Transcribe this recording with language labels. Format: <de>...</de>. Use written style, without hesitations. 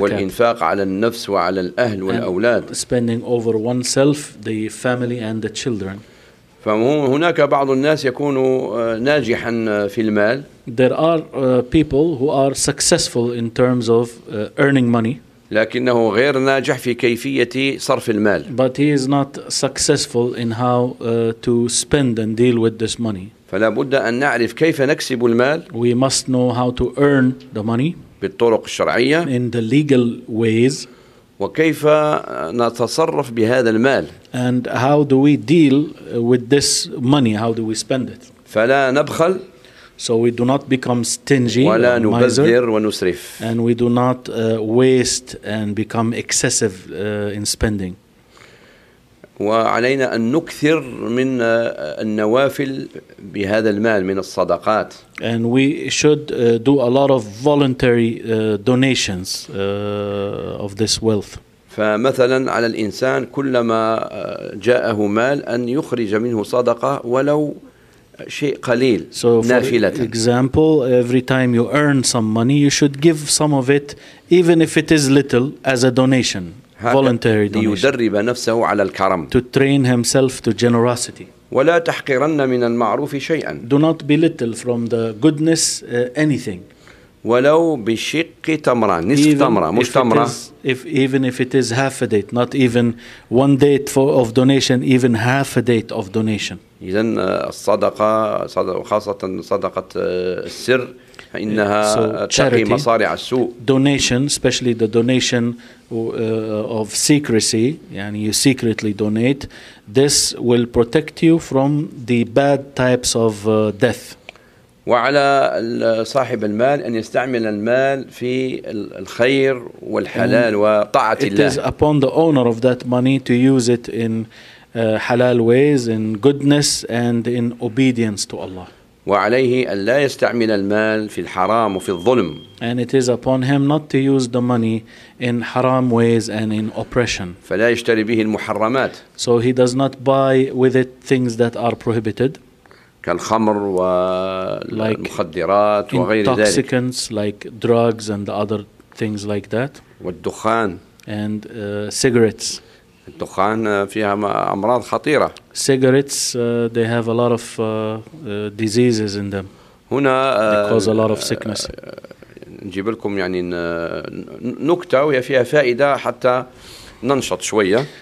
<ar>والإنفاق على النفس وعلى الأهل والأولاد.</ar> <en>And spending over oneself, the family and the children.</en> <ar>فهناك بعض الناس يكونوا ناجحا في المال.</ar> <en>There are people who are successful in terms of earning money.</en> <ar>لكنه غير ناجح في كيفية صرف المال.</ar> <en>But he is not successful in how to spend and deal with this money.</en> <ar>فلا بد أن نعرف كيف نكسب المال.</ar> <en>We must know how to earn the money.</en> <ar>بالطرق الشرعية.</ar> <en>In the legal ways.</en> <ar>وكيف نتصرف بهذا المال.</ar> <en>And how do we deal with this money? How do we spend it?</en> <ar>فلا نبخل.</ar> <en>So we do not become stingy and miser,</en> <ar>ونسرف.</ar> <en>And we do not waste and become excessive in spending.</en> <ar>وعلينا أن نكثر من النوافل بهذا المال من الصدقات.</ar> <en>And we should do a lot of voluntary donations of this wealth.</en> <ar>فمثلا على الإنسان كلما جاءه مال أن يخرج منه صدقة ولو شيء قليل.</ar> <en>So for example, every time you earn some money, you should give some of it, even if it is little, as a donation, voluntary donation.</en> <ar>ليدرب نفسه على الكرم.</ar> <en>To train himself to generosity.</en> <ar>ولا تحقرن من المعروف شيئا.</ar> <en>Do not belittle from the goodness anything.</en> <ar>ولو بشق تمرة نصف تمرة مش تمرة.</ar> <en>Even if it is half a date, not even one date for of donation, even half a date of donation.</en> <ar>إذن الصدقة خاصة صدقة السر إنها تقي مصارع السوء.</ar> <en>Donation, especially the donation of secrecy, يعني you secretly donate, this will protect you from the bad types of death.</en> <ar>وعلى صاحب المال أن يستعمل المال في الخير والحلال وطاعة الله.</ar> <en>It is upon the owner of that money to use it in halal ways, in goodness and in obedience to Allah.</en> <ar>وعليه أن لا يستعمل المال في الحرام وفي الظلم.</ar> <en>And it is upon him not to use the money in haram ways and in oppression.</en> <ar>فلا يشتري به المحرمات.</ar> <en>So he does not buy with it things that are prohibited.</en> <ar>كالخمر والمخدرات وغير ذلك.</ar> <en>Intoxicants like drugs and other things like that.</en> <ar>والدخان.</ar> <en>And cigarettes.</en> <ar>الدخان فيها أمراض خطيرة.</ar> <en>Cigarettes they have a lot of diseases in them.</en> <ar>هنا</ar> <en>cause a lot of sickness.</en> <ar>نجيب لكم يعني نكتة وهي فيها فائدة حتى ننشط شوية.</ar>